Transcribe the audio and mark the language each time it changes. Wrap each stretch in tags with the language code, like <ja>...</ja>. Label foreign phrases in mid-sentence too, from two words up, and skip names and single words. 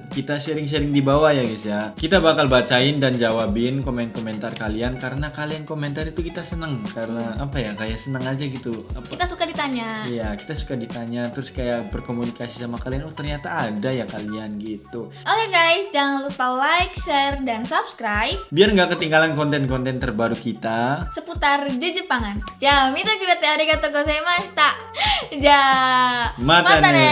<id>Kita sharing-sharing di bawah ya guys ya. Kita bakal bacain dan jawabin komen-komentar kalian karena kalian komentar itu kita seneng karena apa ya kayak seneng aja gitu. Kita suka ditanya. Iya, kita suka ditanya terus kayak berkomunikasi sama kalian. Oh ternyata ada ya kalian gitu. Oke guys, jangan lupa</id> <en>like, share,</en> <id>dan subscribe Biar nggak ketinggalan konten-konten terbaru kita. seputar Jepangan.</id> <ja>じゃ、見てくれてありがとうございました. Ja, またね.</ja>